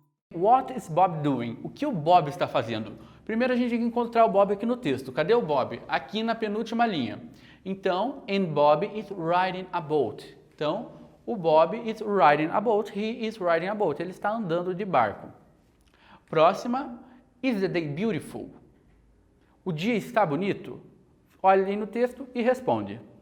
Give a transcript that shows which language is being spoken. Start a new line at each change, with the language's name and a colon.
English: what is Bob doing?
Portuguese: O que o Bob está fazendo? Primeiro a gente tem que encontrar o Bob aqui no texto. Cadê o Bob? Aqui na penúltima linha.
English: Então, and Bob is riding a boat. Então, o Bob is riding a boat. He is riding a boat.
Portuguese: Ele está andando de barco. Próxima,
English: is the day beautiful?
Portuguese: O dia está bonito? Olha aí no texto e responde.